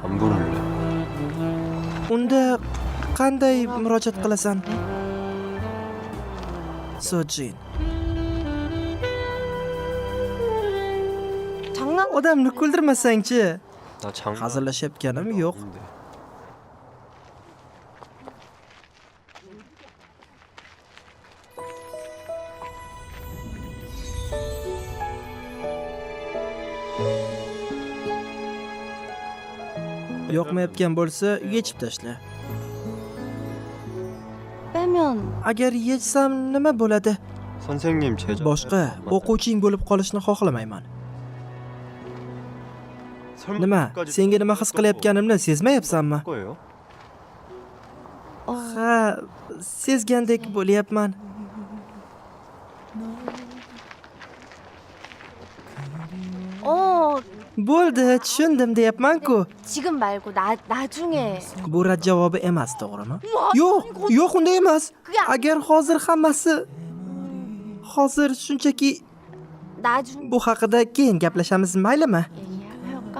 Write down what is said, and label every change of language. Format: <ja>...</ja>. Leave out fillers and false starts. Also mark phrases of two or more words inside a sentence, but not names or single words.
<ko>안 부를래.</ko> <uz>Unda qanday murojaat qilasan? Sojin.</uz> <ko>장난.</ko> <uz>Odamni kuldirmasang-chi.</uz> <ko>나 장난.</ko> <uz>Hazillashayotganim yo'q.</uz> <ko>없는데.</ko> <uz>Yoqmayotgan bo'lsa, yechib tashla.</uz> <ko>빼면</ko> <uz>Agar yechsam nima bo'ladi?</uz> <ko>선생님 제자.</ko> <uz>Boshqa o'quvching bo'lib qolishni xohlamayman.</uz> <ko>설마</ko> <uz>Nima?</uz> <ko>끝까지</ko> <uz>Senga nima his qilayotganimni sezmayapsanmi?</uz> <ko>거예요?</ko> <uz>Ha, sezgandek bo'lyapman. Bo'ldi, tushundim deyapman-ku. 지금 말고 나중에. Bu rad javobi emas, to'g'rimi? Yo'q, unday emas. Agar hozir hammasi hozir shunchaki</uz> <ko>나중</ko> <uz>bu haqida keyin gaplashamiz, maylimi?</uz> <ko>얘기할까?</ko>